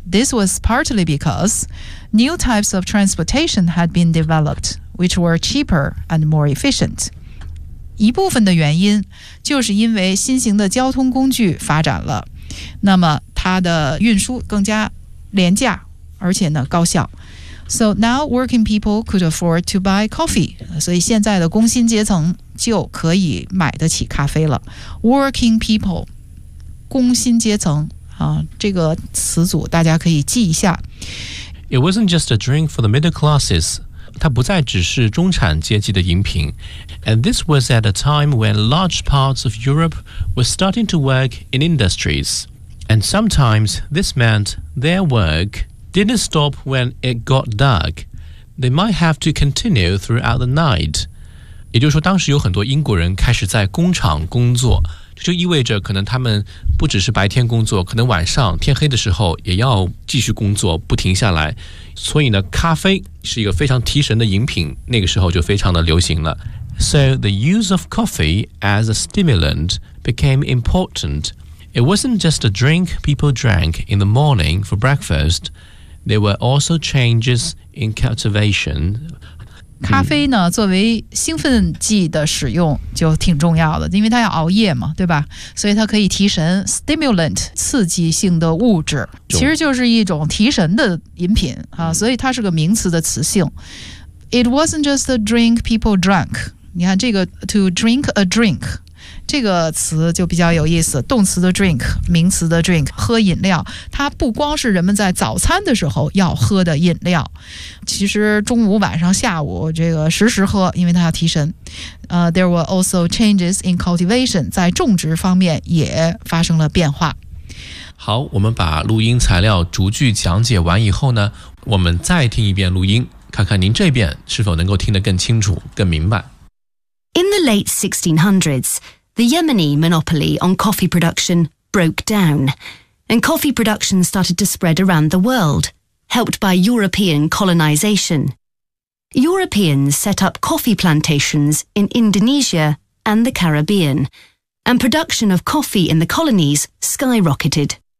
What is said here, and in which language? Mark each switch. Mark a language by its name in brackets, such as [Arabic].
[English] This was partly because new types of transportation had been developed, which were cheaper and more efficient. [Chinese] 一部分的原因就是因为新型的交通工具发展了，那么它的运输更加廉价，而且呢高效。 [English] So now working people could afford to buy coffee. [Chinese] 所以现在的工薪阶层就可以买得起咖啡了。 [English] Working people, [Chinese] 工薪阶层、啊、这个词组大家可以记一下。 [English] It wasn't just a drink for the middle classes. [Chinese] 它不再只是中产阶级的饮品。 [English] And this was at a time when large parts of Europe were starting to work in industries. And sometimes this meant their work... didn't stop when it got dark. They might have to continue throughout the night. [Chinese] 也就是说当时有很多英国人开始在工厂工作，这就意味着可能他们不只是白天工作，可能晚上天黑的时候也要继续工作，不停下来。所以呢，咖啡是一个非常提神的饮品，那个时候就非常的流行了。 [English] So the use of coffee as a stimulant became important. It wasn't just a drink people drank in the morning for breakfast. There were also changes in cultivation. [Chinese] 咖啡呢，作为兴奋剂的使用就挺重要的，因为它要熬夜嘛，对吧？所以它可以提神 ，stimulant 刺激性的物质，其实就是一种提神的饮品啊，所以它是个名词的词性。 [English] It wasn't just a drink people drank. [Chinese] 你看这个 [English] to drink a drink. [Chinese] 这个词就比较有意思，动词的 drink， 名词的 drink， 喝饮料，它不光是人们在早餐的时候要喝的饮料，其实中午、晚上、下午这个时时喝，因为它要提神。 [English] There were also changes in cultivation， [Chinese] 在种植方面也发生了变化。好，我们把录音材料逐句讲解完以后呢，我们再听一遍录音，看看您这边是否能够听得更清楚、更明白。 [English] In the late 1600s,The Yemeni monopoly on coffee production broke down, and coffee production started to spread around the world, helped by European colonization. Europeans set up coffee plantations in Indonesia and the Caribbean, and production of coffee in the colonies skyrocketed.